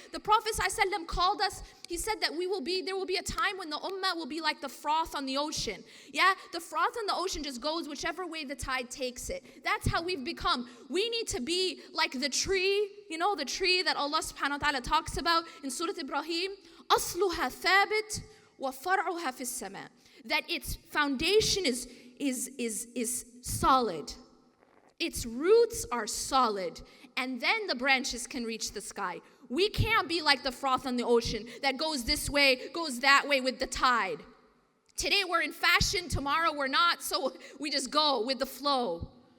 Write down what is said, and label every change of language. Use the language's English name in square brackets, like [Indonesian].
[English] The Prophet ﷺ called us, he said that there will be a time when the ummah will be like the froth on the ocean. Yeah, the froth on the ocean just goes whichever way the tide takes it. That's how we've become. We need to be like the tree, the tree that Allah subhanahu wa ta'ala talks about in Surah Ibrahim. [Arabic] أصلها ثابت وفرعها في السماء. [English] That its foundation is solid. Its roots are solid. And then the branches can reach the sky. We can't be like the froth on the ocean that goes this way, goes that way with the tide. Today we're in fashion, tomorrow we're not, so we just go with the flow.